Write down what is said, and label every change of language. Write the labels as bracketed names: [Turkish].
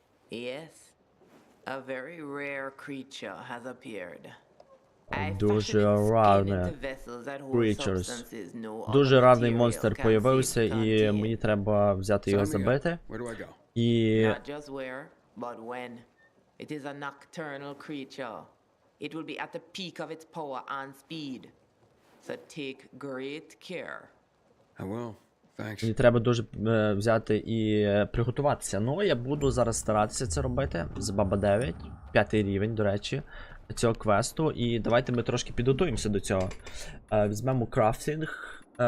[English] Yes, a very rare creature has appeared. [Ukrainian] Дуже рарне creatures. Дуже рарний монстр появився, і мені треба взяти його забити. І... [English] Not just where, but when. It is a nocturnal creature. It will be at the peak of its power and speed. So take great care. I will. Thanks. [Ukrainian] Мені треба дуже взяти і приготуватися. Ну, я буду зараз старатися це робити. З Баба 9, 5-й рівень, до речі, цього квесту. І давайте ми трошки підготуємося до цього. Візьмемо крафтинг.